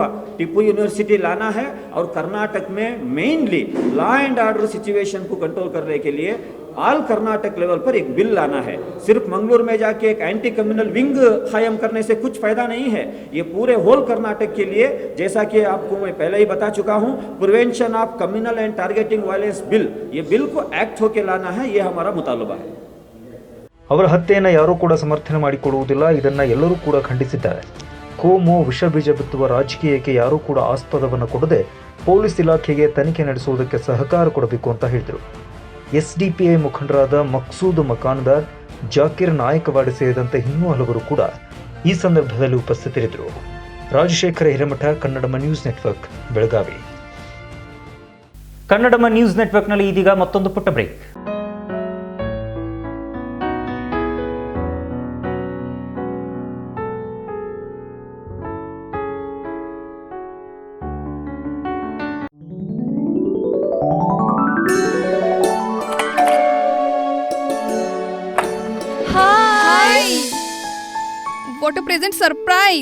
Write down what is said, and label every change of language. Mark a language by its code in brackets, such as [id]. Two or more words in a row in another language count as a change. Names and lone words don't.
[hi] टिप्पू यूनिवर्सिटी लाना है, और कर्नाटक में [en] mainly law and order situation [hi] को कंट्रोल करने के लिए [en] all Karnataka level [hi] पर एक बिल लाना है। सिर्फ मंगलूर में जाके एक [en] anti communal wing [hi] कायम करने से कुछ फायदा नहीं है। ये पूरे होल कर्नाटक के लिए, जैसा कि आपको मैं पहले ही बता चुका हूं, प्रिवेंशन ऑफ कम्युनल एंड टारगेटिंग वायलेंस बिल, ये बिल को एक्ट होके लाना है, ये हमारा मुतालबा है। [kn] ಅವರ ಹತ್ಯೆಯನ್ನು ಯಾರೂ ಕೂಡ ಸಮರ್ಥನೆ ಮಾಡಿಕೊಳ್ಳುವುದಿಲ್ಲ. ಇದನ್ನು ಎಲ್ಲರೂ ಕೂಡ ಖಂಡಿಸಿದ್ದಾರೆ. ಕೋಮು ವಿಷ ಬೀಜ ಬಿತ್ತುವ ರಾಜಕೀಯಕ್ಕೆ ಯಾರೂ ಕೂಡ ಆಸ್ಪದವನ್ನು ಕೊಡದೆ ಪೊಲೀಸ್ ಇಲಾಖೆಗೆ ತನಿಖೆ ನಡೆಸುವುದಕ್ಕೆ ಸಹಕಾರ ಕೊಡಬೇಕು ಅಂತ ಹೇಳಿದರು. SDPI ಮುಖಂಡರಾದ ಮಕ್ಸೂದ್ ಮಕಾನ್ದಾರ್, ಜಾಕಿರ್ ನಾಯಕವಾಡಿ ಸೇರಿದಂತೆ ಇನ್ನೂ ಹಲವರು ಕೂಡ ಈ ಸಂದರ್ಭದಲ್ಲಿ ಉಪಸ್ಥಿತರಿದ್ದರು. ರಾಜಶೇಖರ ಹಿರೇಮಠ, ಕನ್ನಡಮ ನ್ಯೂಸ್ ನೆಟ್ವರ್ಕ್, ಬೆಳಗಾವಿ. ಕನ್ನಡಮ ನ್ಯೂಸ್ ನೆಟ್ವರ್ಕ್ನಲ್ಲಿ ಇದೀಗ ಮತ್ತೊಂದು ಪುಟ್ಟ ಬ್ರೇಕ್. [en] What a present surprise.